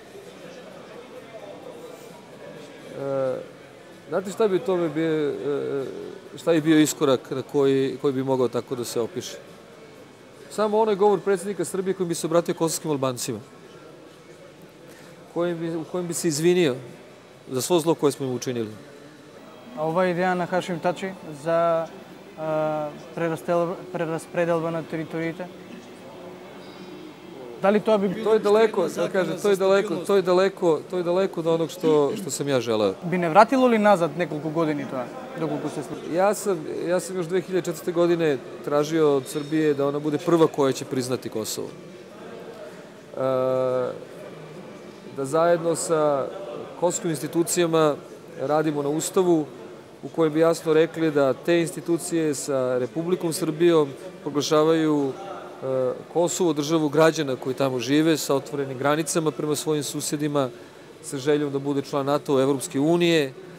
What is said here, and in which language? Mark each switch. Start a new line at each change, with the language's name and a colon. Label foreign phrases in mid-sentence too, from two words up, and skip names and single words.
Serbian: Znate šta bi bio iskorak na koji bi mogao tako da se opiše? Samo onaj govor predsjednika Srbije kojim bi se obratio kosovskim Albancima, u kojem bi se izvinio za svo zlo koje smo im učinili.
Macedonian: А ова идеја на Хашим Тачи за прерасподелба на териториите? Дали тоа би било?
Serbian: To je daleko, da kažem, to je daleko od onog što sam ja želeo.
Macedonian: Би не вратило ли назад неколку години тоа, доколку се случи?
Serbian: Ja sam još 2004. godine tražio od Srbije da ona bude prva koja će priznati Kosovo. Da zajedno sa kosovskim institucijama radimo na ustavu u kojem bi jasno rekli da te institucije sa Republikom Srbijom proglašavaju Kosovo državu građana koji tamo žive sa otvorenim granicama prema svojim susjedima, sa željom da bude član NATO, Evropske unije,